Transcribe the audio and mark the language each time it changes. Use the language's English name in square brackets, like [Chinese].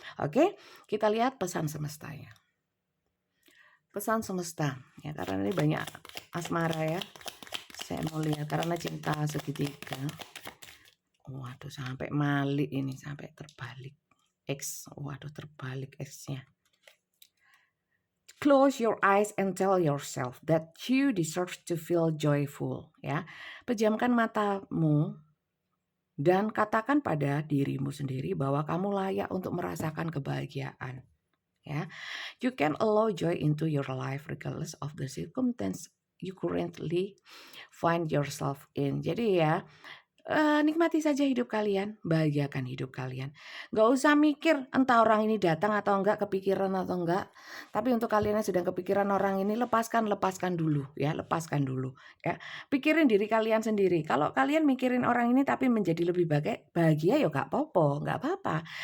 [Indonesian] Oke, kita lihat pesan semestanya. Pesan semesta, ya, karena ini banyak asmara ya. Saya mau lihat karena cinta segitiga. Waduh, sampai malik ini, sampai terbalik. X, waduh, terbalik X-nya. [English] Close your eyes and tell yourself that you deserve to feel joyful, ya. [Indonesian] Pejamkan matamu dan katakan pada dirimu sendiri bahwa kamu layak untuk merasakan kebahagiaan, ya. [English] You can allow joy into your life regardless of the circumstance you currently find yourself in. [Indonesian] Jadi ya, nikmati saja hidup kalian, bahagiakan hidup kalian. Nggak usah mikir entah orang ini datang atau enggak, kepikiran atau enggak. Tapi untuk kalian yang sedang kepikiran orang ini, lepaskan dulu ya, lepaskan dulu ya. Pikirin diri kalian sendiri. Kalau kalian mikirin orang ini tapi menjadi lebih bahagia ya nggak apa-apa.